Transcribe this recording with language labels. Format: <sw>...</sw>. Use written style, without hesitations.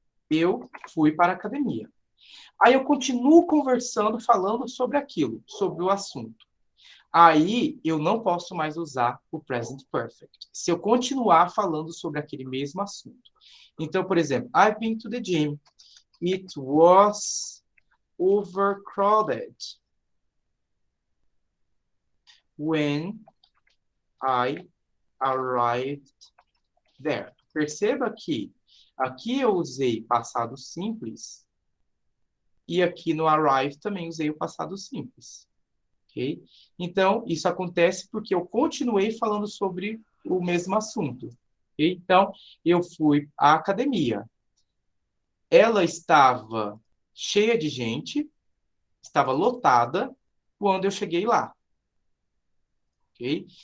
<pt>Eu fui para a academia. Aí eu continuo conversando, falando sobre aquilo, sobre o assunto. Aí eu não posso mais usar o present perfect. Se eu continuar falando sobre aquele mesmo assunto.</pt> <en>Então, por exemplo, I've been to the gym. It was overcrowded when I arrived there.</en> <pt>Perceba que aqui eu usei passado simples e aqui no arrive também usei o passado simples. Ok? Então, isso acontece porque eu continuei falando sobre o mesmo assunto. Ok? Então, eu fui à academia. Ela estava cheia de gente, estava lotada quando eu cheguei lá. Ok?</pt>